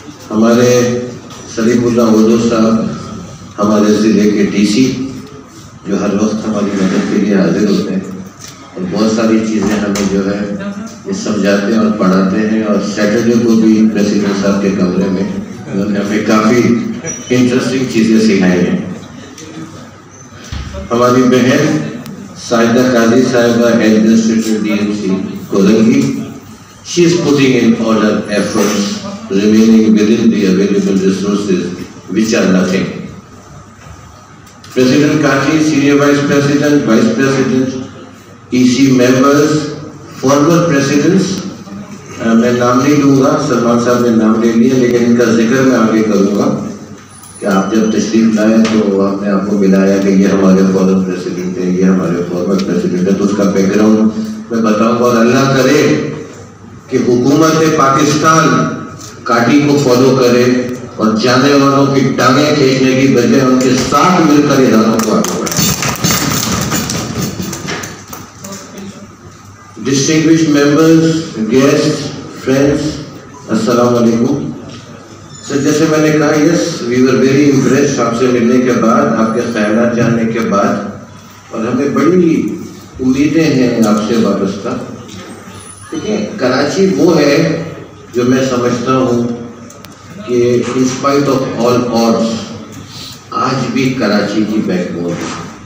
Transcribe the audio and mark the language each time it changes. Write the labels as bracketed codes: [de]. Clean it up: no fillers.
[ur] ہمارے سلیم اللہ اردو صاحب، ہمارے ضلع کے ڈی سی، جو ہر وقت ہماری مدد کے لیے حاضر ہوتے ہیں اور بہت ساری چیزیں ہمیں جو ہے یہ سمجھاتے ہیں اور پڑھاتے ہیں. اور سیٹرڈے کو بھی پریسیڈنٹ صاحب کے کمرے میں انہوں نے ہمیں کافی انٹرسٹنگ چیزیں سکھائی ہیں. ہماری بہن ساجدہ قاضی صاحبہ administrator DMC کولنگی، [en] she is putting in all her efforts remaining within the available resources which are nothing. President Kati, Senior Vice President, Vice President, EC members, former presidents, [ur] میں نام نہیں لوں گا، سلمان صاحب نے نام لے لیا لیکن ان کا ذکر میں آگے کروں گا کہ آپ جب تشریف لائے تو آپ نے آپ کو ملایا کہ یہ ہمارے فارمر پریسیڈنٹ ہیں، یہ ہمارے فارمر پریسیڈنٹ ہیں، تو اس کا بیک گراؤنڈ میں بتاؤں گا. اور اللہ کرے کہ حکومت پاکستان کاٹی کو فالو کرے اور جانے والوں کی ٹانگیں کھینچنے کی بجائے ان کے ساتھ مل کر اداروں کو آگے بڑھائے. [en] Distinguished members, guests, friends, السلام علیکم. [ur] سر جیسے میں نے کہا، [en] yes we were very impressed [ur] آپ سے ملنے کے بعد، آپ کے خیالات جاننے کے بعد، اور ہمیں بڑی امیدیں ہیں آپ سے وابستہ. دیکھیں کراچی وہ ہے جو میں سمجھتا ہوں کہ [en] in spite of all odds [ur] آج بھی کراچی کی بیک بون ہے.